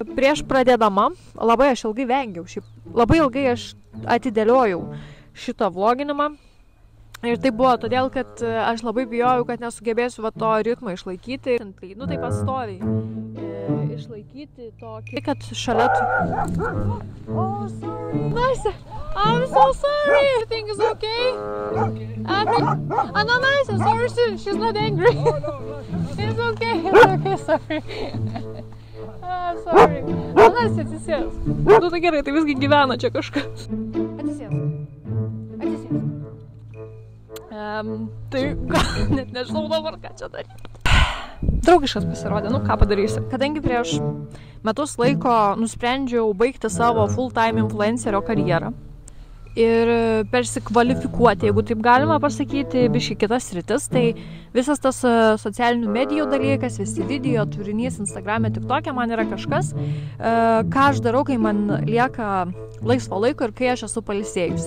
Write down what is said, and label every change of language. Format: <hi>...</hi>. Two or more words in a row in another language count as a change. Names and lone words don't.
<lt>Prieš pradėdama, labai aš ilgai vengiau, labai ilgai aš atidėliojau šitą vloginimą. Ir tai buvo todėl, kad aš labai bijojau, kad nesugebėsiu to ritmą išlaikyti. Tai pastoviai išlaikyti tokį, kad šalia tu...</lt> <en>Oh, sorry. Nice. I'm so sorry. Everything is okay. No, nice. Sorry, she's not angry. It's okay, sorry. Sorry. Nice,</en> <lt>atsisės. Tai gerai, tai visgi gyvena čia kažkas. Atsisės. Tai net nežinau dabar, ką čia daryti. Draugiškas pasirodė, ką padarysi. Kadangi prieš metus laiko nusprendžiau baigti savo full-time influencerio karjerą ir persikvalifikuoti, jeigu taip galima pasakyti, biškai kitas sritis, tai visas tas socialinių medijų dalykas, visi video, turinys, Instagram'e, TikTok'e man yra kažkas, ką aš darau, kai man lieka laisvo laiko ir kai aš esu pailsėjus.</lt>